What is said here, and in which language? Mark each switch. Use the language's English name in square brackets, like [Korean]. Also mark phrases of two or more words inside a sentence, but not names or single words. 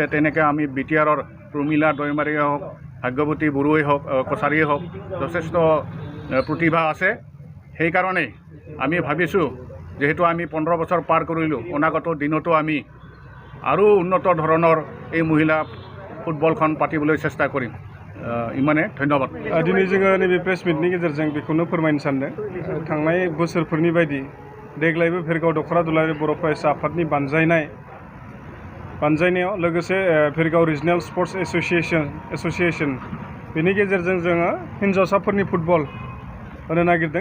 [Assamese] তেনেকৈ আমি বিটিআৰৰ প্ৰমীলা দৈমাৰীয়ে হওক, ভাগ্যৱতী বড়োৱে হওক, কছাৰীয়ে হওক, যথেষ্ট প্ৰতিভা আছে। সেইকাৰণেই আমি ভাবিছোঁ যেহেতু আমি 15 বছৰ পাৰ কৰিলোঁ, অনাগত দিনতো আমি আৰু উন্নত ধৰণৰ এই মহিলা ফুটবলখন পাতিবলৈ চেষ্টা কৰিম। ইমানে ধন্যবাद। [Bodo] दिनै जोङो नैबे प्रेस मिटनि गेजेरजों बेखौनो फोरमायनो सानदों, थांनाय बोसोरफोरनि बायदि देग्लायबो भेरगाव दख'रा दुलाराय बर' फरायसा आफादनि बानजायनायाव लोगोसे भेरगाव [English] regional sports association [Bodo] बेनि गेजेरजों जोङो हिन्जावसाफोरनि फुटबल होनो नागिरदों।